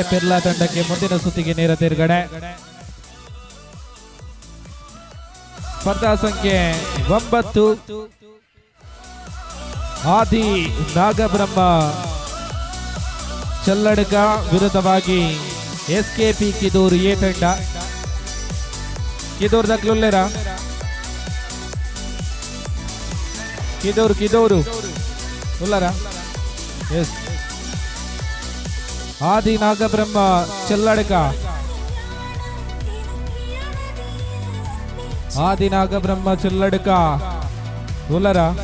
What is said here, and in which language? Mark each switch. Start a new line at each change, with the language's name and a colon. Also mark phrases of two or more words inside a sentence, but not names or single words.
Kannada: ಪೆರ್ಲಾ ತಂಡಕ್ಕೆ ಮುಂದಿನ ಸುತ್ತಿಗೆ ನೇರ ತೇರ್ಗಡೆ. ಸ್ಪರ್ಧಾ ಸಂಖ್ಯೆ 9 ಆದಿ ನಾಗಬ್ರಹ್ಮ ಚಲ್ಲಡ್ಕ ವಿರುದ್ಧವಾಗಿ ಎಸ್ಕೆಪಿ ಕಿದೂರು ಎ ತಂಡ.
Tulu: ಕಿದೂರು ದಕ್ಲುಲ್ಲೆರ ಕಿದೂರು ಉಲ್ಲರ. ಎಸ್ ಆದಿ ನಾಗಬ್ರಹ್ಮ ಚೆಲ್ಲಡ್ಕ ಆದಿ ನಾಗಬ್ರಹ್ಮ ಚೆಲ್ಲಡ್ಕ ಉಲ್ಲರ.